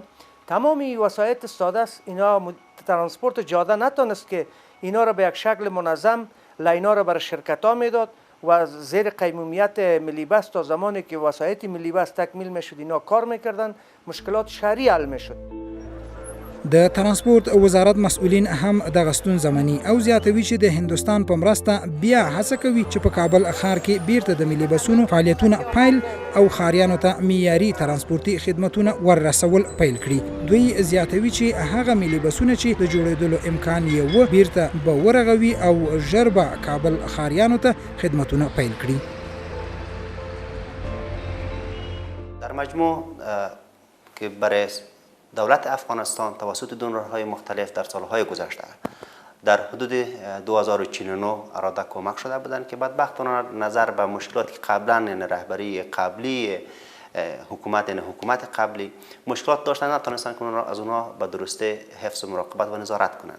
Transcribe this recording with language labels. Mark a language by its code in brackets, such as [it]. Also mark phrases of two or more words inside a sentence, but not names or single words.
[fa] تمام این وسایط ساده است. اینا ترانسپورت جاده نتونست که اینا را به یک شکل منظم لینا را برای شرکت ها میداد و زیر قیمومیت ملی بس تا زمانی که وسایط ملی بس تکمیل میشد اینا کار میکردن مشکلات شهری حل میشد. [ps] د ترانسپورت وزارت مسؤلین هم دغه ستونزه مني او زیاتوي چې د هندستان په مرسته بیا هڅه کوي چې په کابل ښار کې بیرته د ملي بسونو فعالیتونه پیل او ښاریانو ته معیاري ترانسپورتي خدمتونه وررسول پیل کړي. دوی زیاتوي چې هغه ملي بسونه چې د جوړېدلو امکان یې و بیرته به ورغوي او ژر به کابل ښاریانو ته خدمتونه پیل کړي. [fa] در مجموع که برای دولت افغانستان توسط دونورهای مختلف در سالهای گذشته در حدود 2049 اراده کمک شده بودند که بدبختانه نظر به مشکلاتی که قبلا رهبری قبلی حکومت قبلی مشکلات داشتن نتونستن که از اونها به درستی حفظ و مراقبت و نظارت کنند.